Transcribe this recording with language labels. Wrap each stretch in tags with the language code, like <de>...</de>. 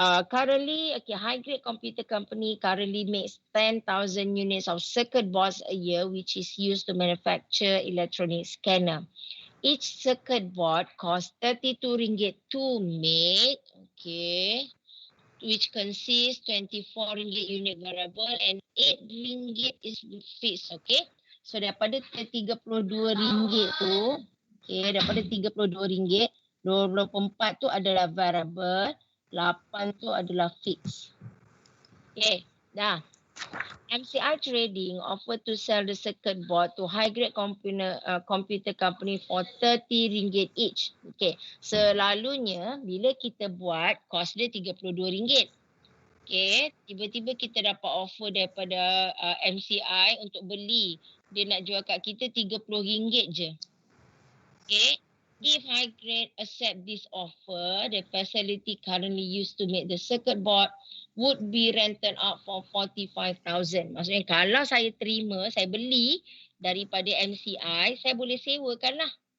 <en>Currently, high grade computer company currently makes 10,000 units of circuit boards a year, which is used to manufacture electronic scanner. Each circuit board costs RM32 to make. Okay. Which consists 24 ringgit unit variable and 8 ringgit is fixed, okay?</en> <ms>So daripada 32 ringgit tu, okay, daripada 32 ringgit, 24 tu adalah variable, 8 tu adalah fixed. Okay, dah.</ms> <en>MCI Trading offer to sell the circuit board to high-grade computer company for RM30 each.</en> <ms>Okay, selalunya bila kita buat, cost dia RM32. Okay, tiba-tiba kita dapat offer daripada MCI untuk beli. Dia nak jual kat kita RM30 je.</ms> <en>Okay, if high-grade accept this offer, the facility currently used to make the circuit board would be rented out for 45,000.</en> <ms>Maksudnya kalau saya terima, saya beli daripada MCI, saya boleh sewakan lah.</ms>